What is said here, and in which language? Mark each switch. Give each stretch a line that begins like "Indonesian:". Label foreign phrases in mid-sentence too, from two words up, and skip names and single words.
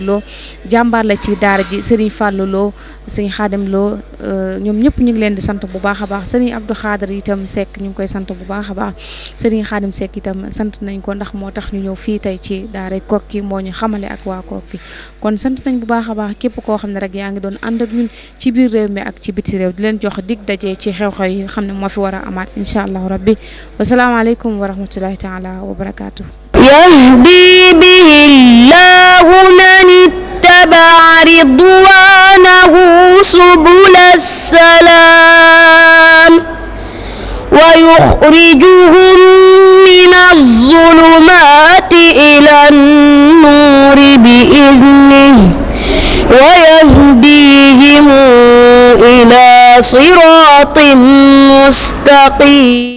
Wolof: Lo jàmbaar la ci daara ji Serigne Fallou Lo Serigne Khadim Lo ñoom ñëpp ñu ngi leen di sant bu baax a baax Serigne Abdou Khadir itam Seck ñu ngi koy sant bu baax a baax Serigne Khadim Seck itam sant nañ ko ndax moo tax ñu ñëw fii tey ci daaray Koki moo ñu xamale ak waa Koki kon sant nañ bu baax a baax képp koo xam ne rek yaa ngi doon ànd ak ñun ci biir réew mi ak ci biti réew di leen jox dig daje ci xew-xew yi nga xam ne moo fi war a amaat
Arabic: إن شاء الله ربي والسلام عليكم ورحمة الله تعالى وبركاته. يهدي به الله من اتبع رضوانه سبل السلام ويخرجهم من الظلمات إلى النور بإذنه ويهديهم إلى صراط مستقيم